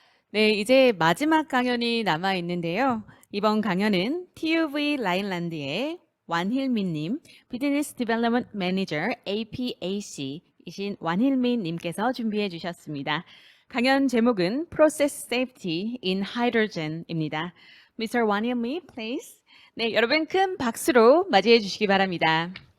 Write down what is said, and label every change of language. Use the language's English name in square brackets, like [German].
[Korean] 네, 이제 마지막 강연이 남아 있는데요. 이번 강연은 TUV 라인란드의 완힐미님, 비즈니스 디벨롭먼트 매니저 APAC이신 완힐미님께서 준비해 주셨습니다. 강연 제목은 [English] Process Safety in Hydrogen [Korean] 입니다. [English] Mr. Wan Hilmee, please. [Korean] 네, 여러분 큰 박수로 맞이해 주시기 바랍니다.